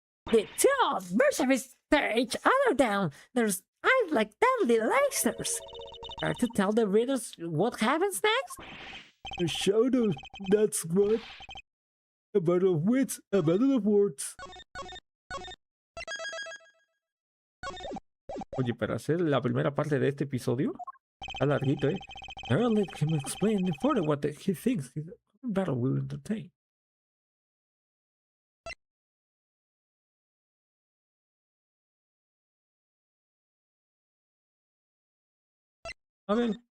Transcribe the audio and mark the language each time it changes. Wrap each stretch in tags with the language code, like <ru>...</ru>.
<en>The two mercenaries stare each other down. There's eyes like deadly lasers. Care to tell the readers what happens next? A shadow, that's what. A battle of wits, a battle of words.</en> <es>Oye, para hacer la primera parte de este episodio, está larguito, ¿eh?</es> <en>I'll let him explain further what he thinks his battle will entertain.</en> <es>A ver,</es>